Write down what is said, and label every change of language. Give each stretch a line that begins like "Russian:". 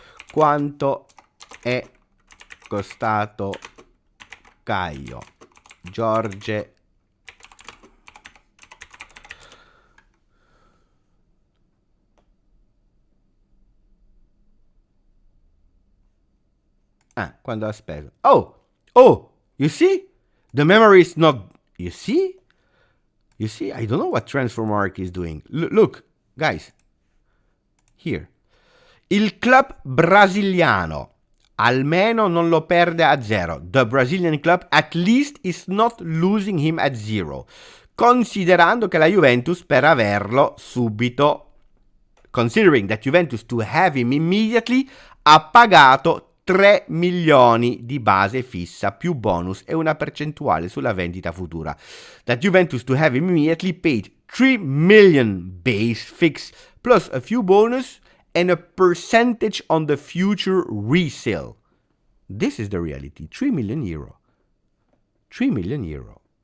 Italian: Quanto è costato Kaio Jorge quando ha speso?
English: Oh, you see? The memory is not... You see? I don't know what Transfermarkt is doing. Look, guys. Here.
Italian: Il club brasiliano almeno non lo perde a zero.
English: The Brazilian club at least is not losing him at zero.
Italian: Considerando che la Juventus, per averlo subito,
English: considering that Juventus to have him immediately,
Italian: ha pagato 3 milioni di base fissa più bonus e una percentuale sulla vendita futura.
English: That Juventus to have him immediately paid 3 million base fix plus a few bonus and a percentage on the future resale. This is the reality. 3 million euro. 3 million euro.